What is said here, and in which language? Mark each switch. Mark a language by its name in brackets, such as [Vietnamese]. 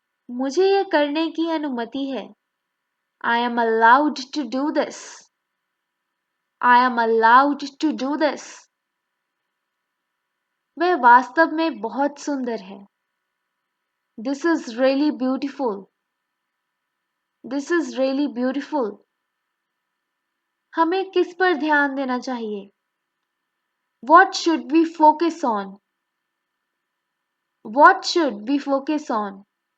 [Hindi] मुझे यह करने की अनुमति है. [English] I am allowed to do this. I am allowed to do this. [Hindi] वह वास्तव में बहुत सुंदर है. [English] This is really beautiful. This is really beautiful. [Hindi] हमें किस पर ध्यान देना चाहिए? [English] What should we focus on? What should we focus on?